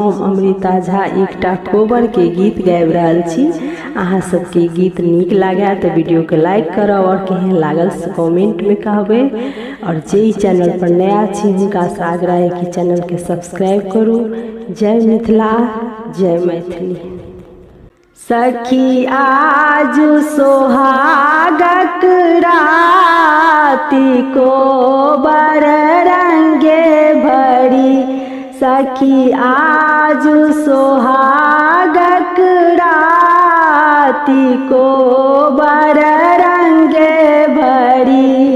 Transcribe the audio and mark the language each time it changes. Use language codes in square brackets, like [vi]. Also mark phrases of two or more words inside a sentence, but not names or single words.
[mai] हम अमृता झा एकटा कोबर के गीत गाबि रहल छी। अहाँ सबके गीत नीक लागे तो वीडियो के लाइक करब और केहन लागल से कमेंट में कहबे। और जे चैनल पर नया छी हुनका से आग्रह है कि चैनल के सब्सक्राइब करू। जय मिथिला, जय मैथिली। सखी आज सोहागक राति कोबर रंगे भरी। सखी आज सोहागक राति कोबर रंगे भरी।